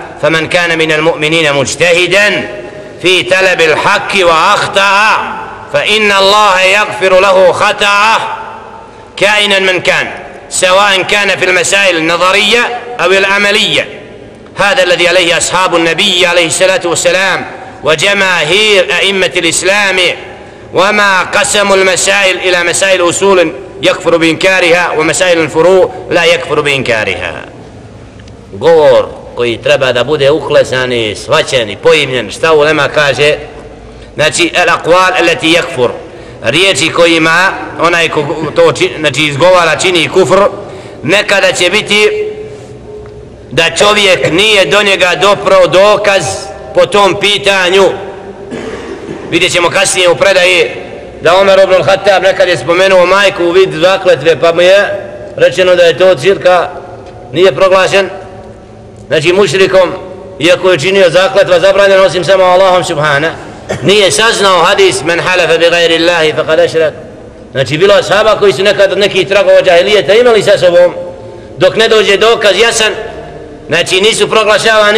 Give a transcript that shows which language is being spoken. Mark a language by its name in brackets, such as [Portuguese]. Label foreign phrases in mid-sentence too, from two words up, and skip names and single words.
[Arabic] فمن كان من المؤمنين مجتهدا في طلب الحق وأخطأ فإن الله يغفر له خطأه كائنا من كان، سواء كان في المسائل النظرية أو العملية. هذا الذي عليه أصحاب النبي عليه الصلاة والسلام وجماهير أئمة الإسلام، وما قسموا المسائل إلى مسائل أصول يكفر بإنكارها ومسائل الفروع لا يكفر بإنكارها. [Bosnian] Govor koji treba da bude uklesan i shvaćen i pojimljen, šta ulema kaže, znači [Arabic] الأقوال التي يكفر, [Bosnian] riječi kojima onaj ko to znači izgovara čini kufr, nekada će biti da čovjek nije do njega doprao dokaz po tom pitanju. Vidjet ćemo kasnije u predaji da Omer ibn al-Khattab nekad je spomenuo majku u vid zakletve, pa mu je rečeno da je to cirka nije proglašen, znači mušrikom, iako je činio zakletva zabranjeno osim samo Allahom subhana. Nije saznao hadis [Arabic] من حلف بغير الله فقد أشرك. [Bosnian] Znači bilo ashaba koji su nekad od nekih tragova džahilijeta imali sa sobom, dok ne dođe dokaz jasan, znači nisu proglašavani.